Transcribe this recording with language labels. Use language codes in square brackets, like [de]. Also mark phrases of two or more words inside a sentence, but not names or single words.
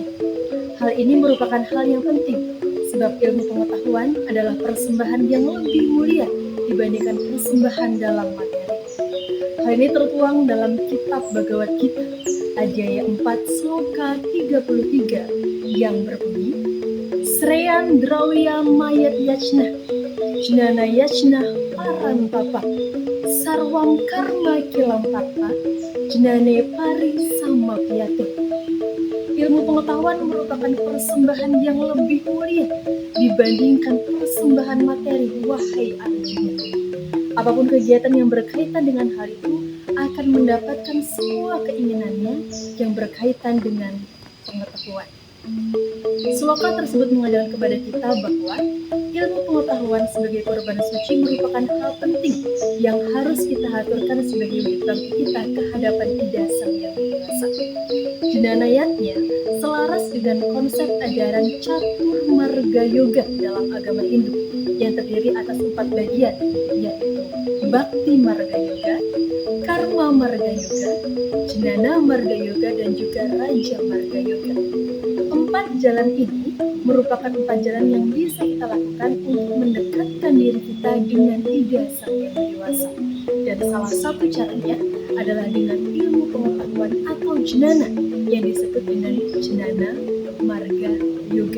[id] Hal ini merupakan hal yang penting, sebab ilmu pengetahuan adalah persembahan yang lebih mulia dibandingkan persembahan dalam materi. Hal ini tertuang dalam kitab Bhagavad Gita, Adhyaya 4 Sloka 33 yang berbunyi, [sa] श्रेयान् द्रव्यमयात् यज्ञात्, ज्ञानयज्ञः परन्तप, सर्वं कर्माखिलं पार्थ, ज्ञाने परिसमाप्यते. [id] Ilmu pengetahuan merupakan persembahan yang lebih mulia dibandingkan persembahan materi, wahai Arjuna. Apapun kegiatan yang berkaitan dengan hal itu akan mendapatkan semua keinginannya yang berkaitan dengan pengetahuan. Sloka tersebut mengajarkan kepada kita bahwa ilmu pengetahuan sebagai korban suci merupakan hal penting yang harus kita aturkan sebagai wujud bakti kita ke hadapan Ida Sang Yang Widi Wasa. Jenanayatnya selaras dengan konsep ajaran Catur Marga Yoga dalam agama Hindu yang terdiri atas 4 bagian, yaitu Bhakti Marga Yoga, Karma Marga Yoga, Jnana Marga Yoga, dan juga Raja Marga Yoga. 4 jalan ini merupakan 4 jalan yang bisa kita lakukan untuk mendekatkan diri kita dengan Ida Sang Yang Widi Wasa. Dan salah satu caranya adalah dengan ilmu pengetahuan atau jnana yang disebut dengan Jnana Marga Yoga.